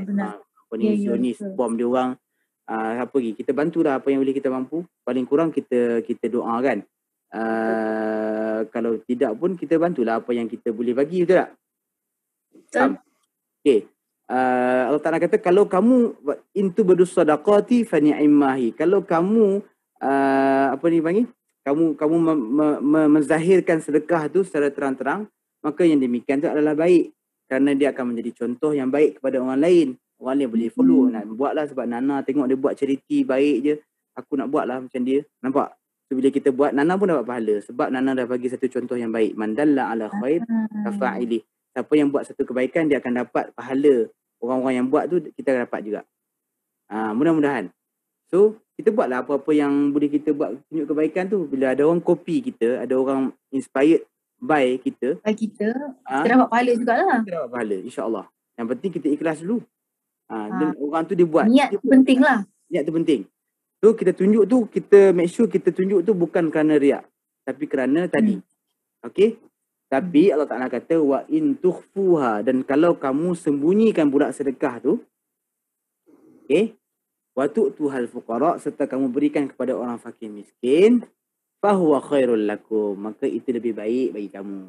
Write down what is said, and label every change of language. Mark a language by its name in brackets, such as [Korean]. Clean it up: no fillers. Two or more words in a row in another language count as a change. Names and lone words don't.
[Malay] Zionis bom dia orang. Apa lagi, kita bantulah apa yang boleh kita mampu. Paling kurang kita doa kan. Kalau tidak pun kita bantulah apa yang kita boleh bagi, betul tak? Betul. Okay. Allah Ta'ala kata, kalau kamu [Arabic] إن تبدوا الصدقات فنعما هي. [Malay] Kalau kamu apa ni panggil? Kamu menzahirkan sedekah tu secara terang-terang, maka yang demikian tu adalah baik. Kerana dia akan menjadi contoh yang baik kepada orang lain. Orang lain boleh follow. Nak buatlah sebab Nana tengok dia buat charity baik je. Aku nak buatlah macam dia. Nampak? So bila kita buat, Nana pun dapat pahala. Sebab Nana dah bagi satu contoh yang baik. [Arabic] من دل على خير كفاعله. [Malay] Siapa yang buat satu kebaikan, dia akan dapat pahala. Orang-orang yang buat tu kita akan dapat juga. Mudah-mudahan. So kita buatlah apa-apa yang boleh kita buat tunjuk kebaikan tu. Bila ada orang copy kita, ada orang [English] inspired by [Malay] kita, kita dapat pahala jugalah. Kita dapat pahala, insya-Allah. Yang penting kita ikhlas dulu. Dan orang tu dia buat. Niat tu penting lah. Niat tu penting. So kita tunjuk tu, kita [English] make sure [Malay] kita tunjuk tu bukan kerana riak, tapi kerana tadi. Okay. Tapi Allah Ta'ala kata [Arabic] وإن تخفوها, [Malay] dan kalau kamu sembunyikan pula sedekah tu, okay, [Arabic] وتؤتوها الفقراء, [Malay] serta kamu berikan kepada orang fakir miskin, [Arabic] فهو خير لكم, [Malay] maka itu lebih baik bagi kamu.